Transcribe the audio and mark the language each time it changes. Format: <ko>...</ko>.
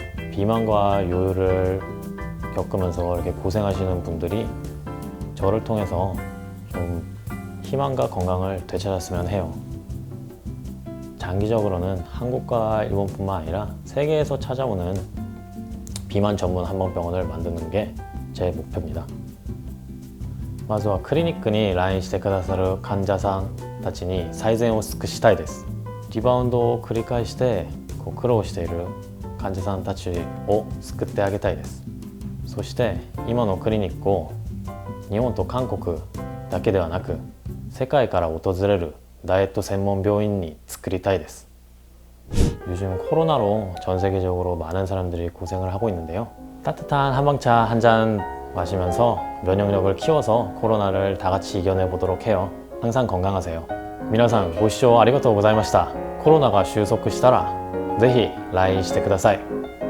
<ko>비만과 요요를 겪으면서 이렇게 고생하시는 분들이 저를 통해서 좀 희망과 건강을 되찾았으면 해요. 장기적으로는 한국과 일본뿐만 아니라 세계에서 찾아오는 비만 전문 한방병원을 만드는 게 제 목표입니다.</ko> <ja>まずはクリニックに来院してくださる患者さんたちに最善を尽くしたいです。リバウンドを繰り返して苦労している患者さんたちを救ってあげたいです。そして今のクリニックを日本と韓国だけではなく世界から訪れるダイエット専門病院に作りたいです。</ja> <ko>요즘 코로나로 전 세계적으로 많은 사람들이 고생을 하고 있는데요. 따뜻한 한방차 한 잔 마시면서 면역력을 키워서 코로나를 다 같이 이겨내 보도록 해요. 항상 건강하세요.</ko> <ja>皆さんご視聴ありがとうございました。コロナが収束したらぜひ来院してください。</ja>